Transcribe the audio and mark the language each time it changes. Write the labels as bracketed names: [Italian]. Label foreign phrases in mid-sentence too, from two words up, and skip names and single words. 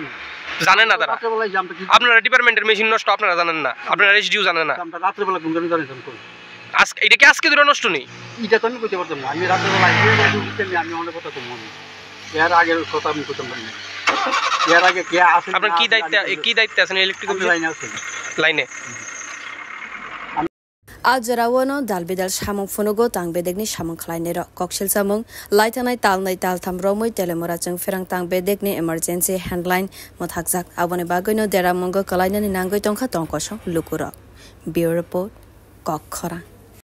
[Bangla] জানেন না তারা আপনারা ডিপার্টমেন্টের মেশিন নষ্ট আপনারা জানেন না আপনারা এসডিও জানেন না আমরা রাত্রে বেলা ঘুম জানেন করি আজকে এটা কি আজকে দুটো নষ্ট নেই এটা তো আমি কইতে পারতাম না আমি রাত্রে বেলা আমি অনেক কথা তো মনে এর আগের কথা আমি কইতাম না এর আগে কে আছে আপনার কি দায়িত্ব আছেন ইলেকট্রিক লাইনে আছে লাইনে [Kok Borok] Ajarawono dalbedal samung funugo tang bedekni samung khlaine ro kokshil samung laitanai taltham romoi telemora chung ferang tang bedekni [English] emergency handline [Kok Borok] mothakjak abone bagoino deramungo kalainani nangoi tongkha tongkoso lukuro bureau report kokkhora